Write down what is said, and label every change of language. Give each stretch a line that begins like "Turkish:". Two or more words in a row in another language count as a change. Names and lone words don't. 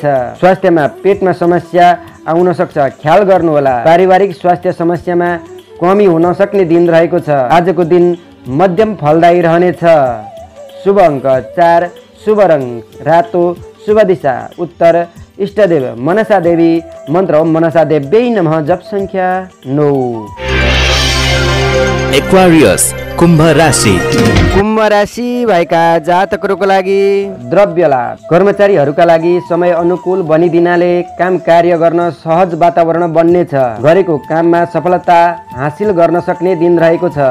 Nepali: स्वास्थ्यमा पेटमा समस्या आउन सक्छ, ख्याल गर्नुहोला। पारिवारिक स्वास्थ्य समस्यामा कमी हुन सक्ने दिन रहेको छ। आजको दिन मध्यम फलदायी रहनेछ। शुभ अङ्क 4, शुभ रङ रातो, शुभ दिशा उत्तर, इष्टदेव मनसा देवी, मन्त्र
Sanskrit: ओम मनसा देवी नमः,
Nepali: जप सङ्ख्या 9। एक्वारियस कुम्भ राशि। कुम्भ राशि भएका जातकहरूको लागि द्रव्य लाभ। कर्मचारीहरूका लागि समय अनुकूल बनिदिनाले काम कार्य गर्न सहज वातावरण बन्नेछ। गरेको काममा सफलता हासिल गर्न सक्ने दिन रहेको छ।